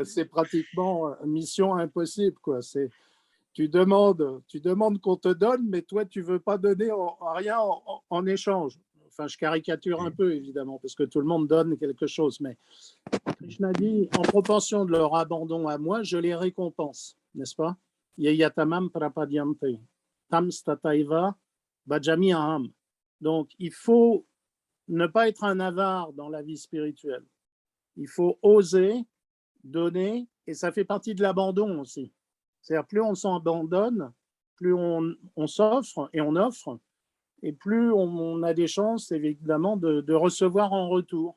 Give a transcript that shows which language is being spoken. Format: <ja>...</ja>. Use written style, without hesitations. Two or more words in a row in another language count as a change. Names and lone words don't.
<fr>C'est pratiquement mission impossible, quoi. Tu demandes qu'on te donne, mais toi, tu ne veux pas donner rien en échange. Enfin, je caricature un peu, évidemment, parce que tout le monde donne quelque chose. Mais Krishna dit, en proportion de leur abandon à moi, je les récompense, n'est-ce pas?</fr> <sa>Yayatamam prapadyante, tam stataiva bhajami aham.</sa> <fr>Donc, il faut ne pas être un avare dans la vie spirituelle. Il faut oser donner, et ça fait partie de l'abandon aussi. C'est-à-dire, plus on s'abandonne, plus on s'offre et on offre, et plus on a des chances, évidemment, de recevoir en retour.</fr>